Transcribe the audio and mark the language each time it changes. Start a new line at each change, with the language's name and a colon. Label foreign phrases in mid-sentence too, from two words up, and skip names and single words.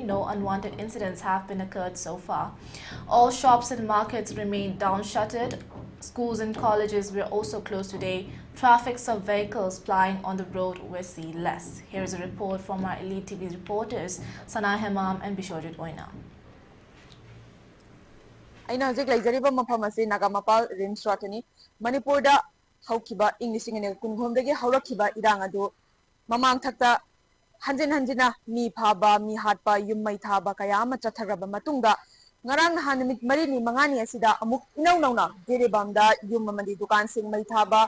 English: No unwanted incidents have been occurred so far. All shops and markets remain down-shuttered. Schools and colleges were also closed today. Traffic of vehicles plying on the road were seen less. Here is a report from our Elite TV reporters, Sana Hemam and Bishojit Oina.
Manipuri: Aina hojik laijariba mafam ase Nagamapal Rims Rotani Manipur da haukiba English and Kunghomdagi haurakhiba irang adu mamang thakta hanjina mi phaba mi hatpa yummai thaba kaya ama chathagraba matungda ngarang hanamit marini mangani asida amuk inauna jerebamda yum amadi dukan sing mai thaba